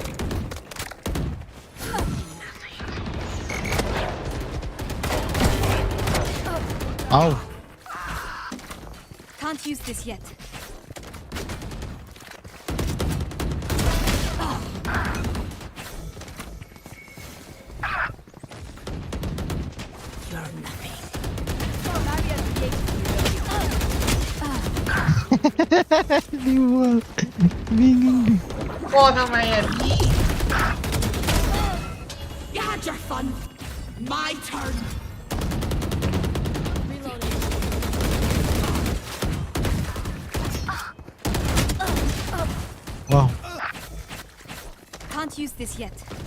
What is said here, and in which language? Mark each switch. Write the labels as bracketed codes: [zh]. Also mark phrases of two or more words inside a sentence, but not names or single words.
[en] Oh. Can't use this yet. You're nothing. [id] Bingung deh. [th] โอ้ทำไมอ่ะพี่ [en] You had your fun. My turn. Reloading. Wow. Can't use this yet.